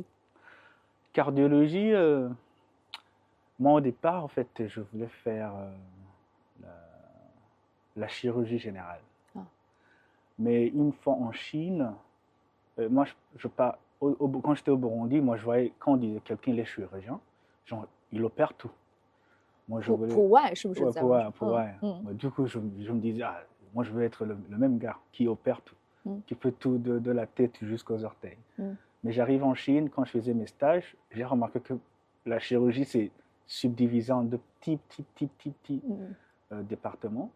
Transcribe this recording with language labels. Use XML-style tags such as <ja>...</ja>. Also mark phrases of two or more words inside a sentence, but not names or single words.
<fr>Cardiologie, moi au départ, en fait, je voulais faire la, la chirurgie générale. Ah. Mais une fois en Chine, moi, quand j'étais au Burundi, moi, je voyais, quand on disait quelqu'un il est chirurgien, genre, il opère tout. Moi, je</fr> <zh>普</zh> <fr>voulais.</fr> <zh>普外是不是</zh> <fr>Ouais,</fr> <zh>在问？</zh> <fr>ouais. 嗯 Moi, du coup, je me disais, ah, moi, je veux être le même gars qui opère tout, 嗯 qui fait tout de la tête jusqu'aux orteils. 嗯 Mais j'arrive en Chine, quand je faisais mes stages, j'ai remarqué que la chirurgie, c'est subdivisé en de petits 嗯 départements.</fr>